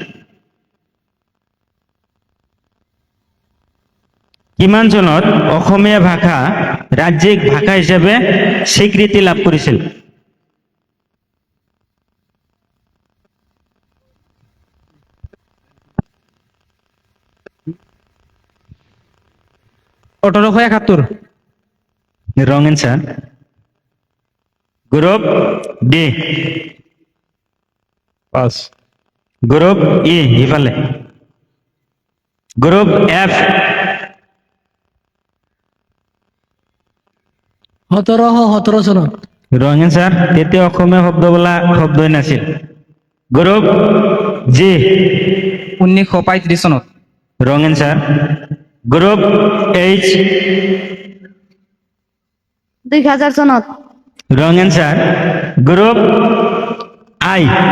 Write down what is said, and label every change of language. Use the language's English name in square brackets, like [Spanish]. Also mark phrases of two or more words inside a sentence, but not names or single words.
[Assamese] কিমান চনত অসমীয়া ভাষা ৰাজ্যিক ভাষা হিচাপে স্বীকৃতি লাভ কৰিছিল? অঠৰশ 71। [English] wrong answer. group D, [Assamese] পাস। [English] group E [Assamese] ইফালে, [English] group F, [Assamese] 1717 চনত। [English] wrong answer. [Assamese] তেতিয়া অসমীয়া শব্দ বোলা শব্দই নাছিল। [English] group G, [Assamese] 1935 চনত। [English] wrong answer. group H, [Assamese] 2000 চনত। [English] wrong answer. group I,